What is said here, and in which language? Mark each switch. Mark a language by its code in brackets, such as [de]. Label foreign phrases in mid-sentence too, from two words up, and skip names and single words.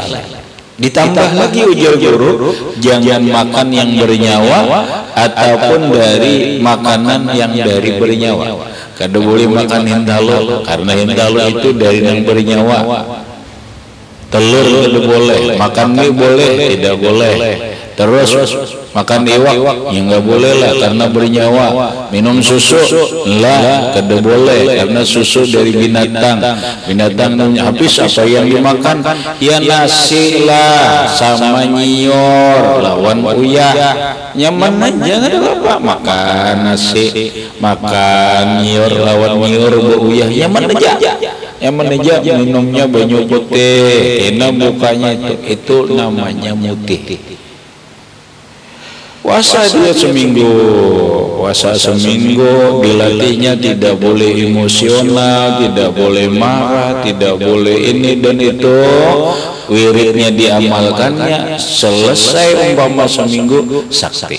[id] Ditambah lagi ujar guru, jangan makan yang bernyawa ataupun dari makanan yang dari bernyawa. [bjn] kada boleh makan hintalo karena hintalo itu dari yang bernyawa. Telur kada boleh, makan mie boleh, tidak boleh. Terus makan iwak ya nggak boleh lah karena bernyawa. Minum susu lah kada boleh karena susu dari binatang. Binatang habis apa yang dimakan? Ya nasi lah sama nyior lawan uyah. Nyaman aja nggak ada apa. Makan nasi, makan nyior lawan nyior uyah nyaman aja. Nyaman aja minumnya banyu putih. [id] Karena mukanya itu namanya mutih. Puasa dia seminggu, puasa seminggu, dilatihnya tidak boleh emosional, tidak boleh marah, tidak boleh ini dan itu. Wiridnya diamalkannya, selesai umpama seminggu sakti.